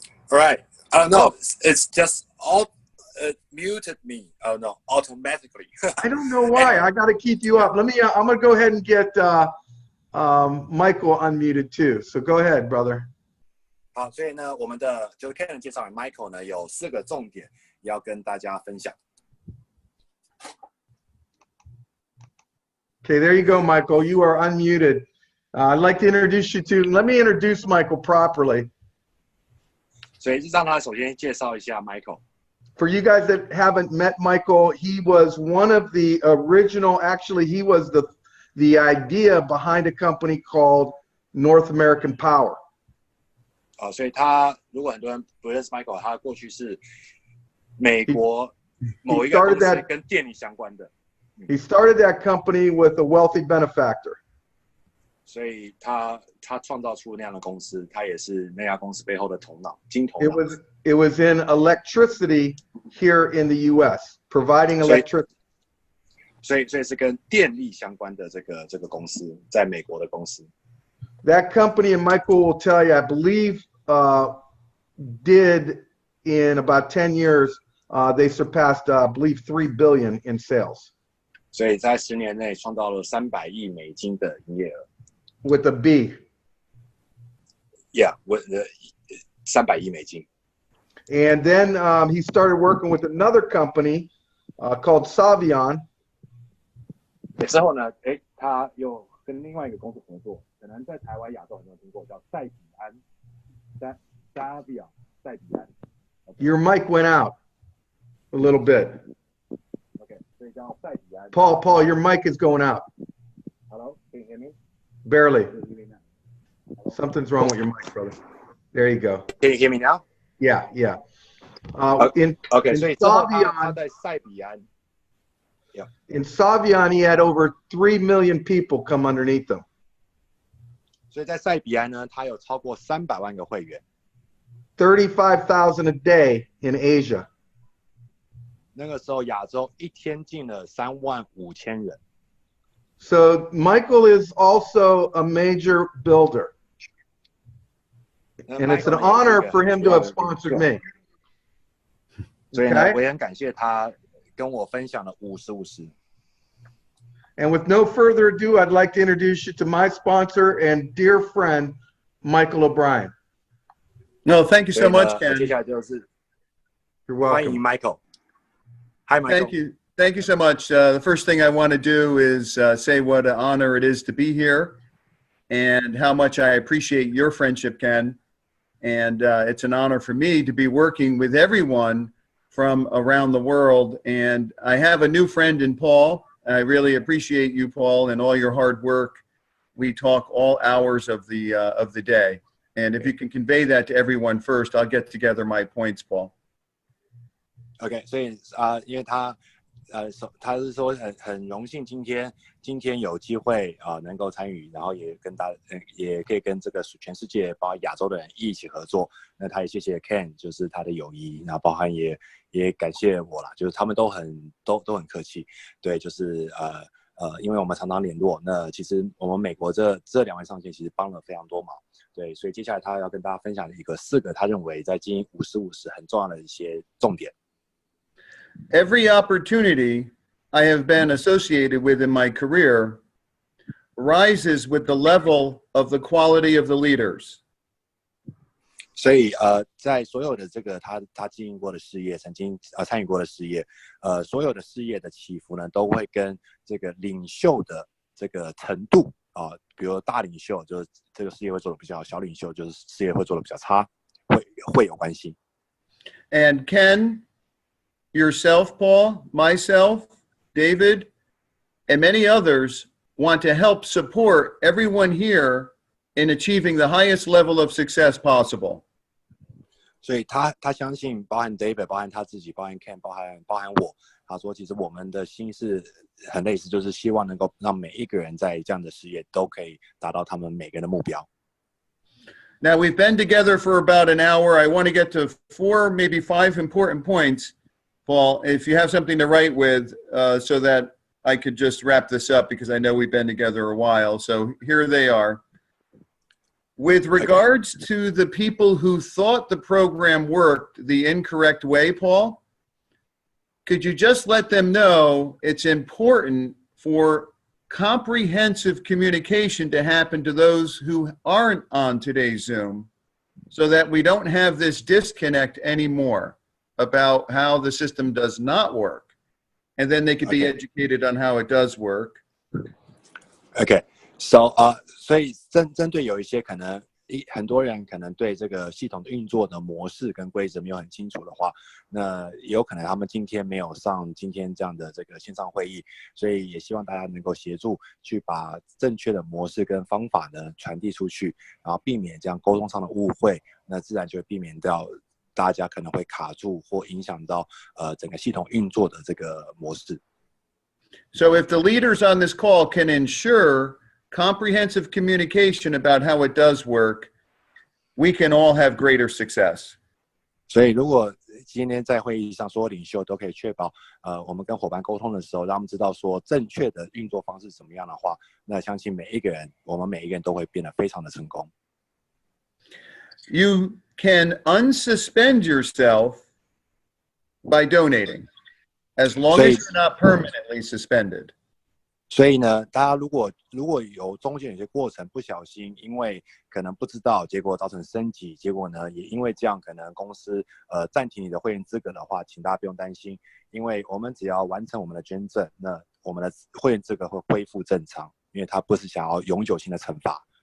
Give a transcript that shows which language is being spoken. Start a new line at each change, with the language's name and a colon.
English: All right. I don't know. It's just all muted me. Oh no, automatically. I don't know why. I got to keep you up. I'm gonna go ahead and get Michael unmuted too. So go ahead, brother.
Chinese: 好，所以呢，我们的就是 Ken 介绍完 Michael 呢，有4个重点要跟大家分享。
English: Okay, there you go, Michael. You are unmuted. I'd like to introduce you to. Let me introduce Michael properly.
Chinese: 所以让他首先介绍一下 Michael。
English: For you guys that haven't met Michael, he was one of the original. Actually, he was the idea behind a company called North American Power.
Chinese: 所以他如果很多人不认识 Michael， 他过去是美国某一个公司跟电力相关的。
English: He started that company with a wealthy benefactor.
Chinese: 所以他创造出那样的公司，他也是那家公司背后的头脑，金头脑。
English: It was in electricity here in the U.S. providing electricity.
Chinese: 所以是跟电力相关的这个公司，在美国的公司。
English: That company, and Michael will tell you, I believe, did in about 10 years, they surpassed, I believe, $3 billion in sales.
Chinese: 所以在10年内创造了300亿美金的营业额。
English: With a B. Yeah, with
Chinese: 300亿美金。
English: And then he started working with another company called Savion.
Chinese: 之后呢，他又跟另外一个公司合作，可能在台湾、亚洲很多人听过，叫赛比安。 Savion， 赛比安。
English: Your mic went out a little bit.
Chinese: Okay, 所以叫赛比安。
English: Paul, your mic is going out. Hello, can you hear me? Barely. Something's wrong with your mic, brother. There you go. Can you hear me now? Yeah.
Chinese: Okay, 所以之后他在赛比安。
English: Yeah. In Savion, he had over 3 million people come underneath him.
Chinese: 所以在赛比安呢，他有超过300万个会员。
English: 35,000 a day in Asia.
Chinese: 那个时候亚洲一天进了35000人。
English: So Michael is also a major builder. And it's an honor for him to have sponsored me.
Chinese: 所以呢，我也很感谢他跟我分享了50-50。
English: And with no further ado, I'd like to introduce you to my sponsor and dear friend, Michael O'Brien. No, thank you so much, Ken.
Chinese: 接下来就是
English: You're
Chinese: 欢
English: welcome.
Chinese: 迎 Michael.
English: Hi, Michael. Thank you. Thank you so much. The first thing I want to do is say what an honor it is to be here and how much I appreciate your friendship, Ken. And it's an honor for me to be working with everyone from around the world. And I have a new friend in Paul. I really appreciate you, Paul, and all your hard work. We talk all hours of the day. And if you can convey that to everyone first, I'll get together my points, Paul.
Chinese: OK， 所以因为他是说很荣幸今天有机会能够参与，然后也可以跟这个全世界包括亚洲的人一起合作。那他也谢谢 Ken， 就是他的友谊，然后包含也感谢我啦，就是他们都很客气。对，就是因为我们常常联络，那其实我们美国这两位上线其实帮了非常多忙。对，所以接下来他要跟大家分享4个他认为在经营50-50很重要的一些重点。
English: Every opportunity I have been associated with in my career rises with the level of the quality of the leaders.
Chinese: 所以在所有的这个他经营过的事业，曾经参与过的事业，所有的事业的起伏呢，都会跟这个领袖的这个程度比如大领袖就是这个事业会做得比较好，小领袖就是事业会做得比较差，会有关系。
English: And Ken, yourself, Paul, myself, David, and many others want to help support everyone here in achieving the highest level of success possible.
Chinese: 所以他相信，包含 David， 包含他自己，包含 Ken， 包含我。他说，其实我们的心是很类似，就是希望能够让每一个人在这样的事业都可以达到他们每个人的目标。
English: Now we've been together for about an hour. I want to get to 4, maybe 5 important points, Paul. If you have something to write with, so that I could just wrap this up because I know we've been together a while. So here they are. With regards to the people who thought the program worked the incorrect way, Paul, could you just let them know it's important for comprehensive communication to happen to those who aren't on today's Zoom so that we don't have this disconnect anymore about how the system does not work, and then they could be educated on how it does work. Okay, so
Chinese: 所以针对有一些可能很多人可能对这个系统的运作的模式跟规则没有很清楚的话，那也有可能他们今天没有上今天这样的这个线上会议，所以也希望大家能够协助去把正确的模式跟方法呢传递出去，然后避免这样沟通上的误会，那自然就会避免掉大家可能会卡住或影响到整个系统运作的这个模式。
English: So if the leaders on this call can ensure comprehensive communication about how it does work, we can all have greater success.
Chinese: 所以如果今天在会议上所有领袖都可以确保我们跟伙伴沟通的时候让他们知道说正确的运作方式怎么样的话，那相信我们每一个人都会变得非常的成功。
English: You can unsuspend yourself by donating, as long as you're not permanently suspended.
Chinese: 所以呢，大家如果有中间有些过程不小心，因为可能不知道，结果造成升级，结果呢也因为这样可能公司暂停你的会员资格的话，请大家不用担心，因为我们只要完成我们的捐赠，那我们的会员资格会恢复正常，因为它不是想要永久性的惩罚。